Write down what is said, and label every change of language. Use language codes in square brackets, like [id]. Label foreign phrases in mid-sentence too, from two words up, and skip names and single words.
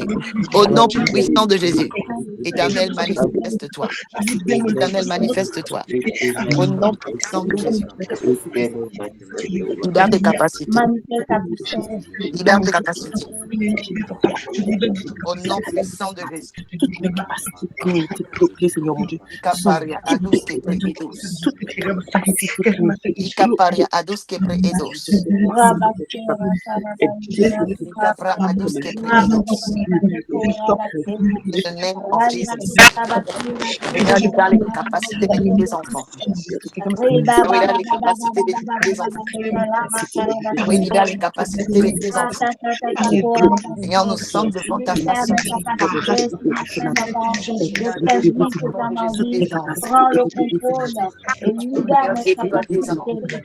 [fr] Au nom puissant de Jésus. Éternel, manifeste-toi. Éternel, manifeste-toi. Au nom puissant de Jésus. Libère tes capacités. Libère tes capacités. Au nom puissant de Jésus. Ikaparia adus que preedos. Ikaparia adus que preedos. Ikapra adus que preedos. [en] In the name of Jesus. [fr] Seigneur, libère les capacités de tes enfants. Libère les capacités de tes enfants. Oui, libère les capacités de tes enfants. Seigneur, nous sommes devant ta face. Prends le contrôle et libère mes capacités.